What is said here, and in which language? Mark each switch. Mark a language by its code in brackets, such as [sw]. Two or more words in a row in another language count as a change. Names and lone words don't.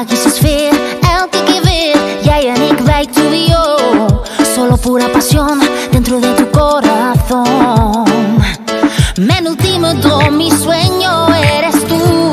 [nl] sfeer, elke keer weer. Jij en ik, wij trio. [es] Solo pura pasión dentro de tu corazón. Mi último don, mi sueño eres tú.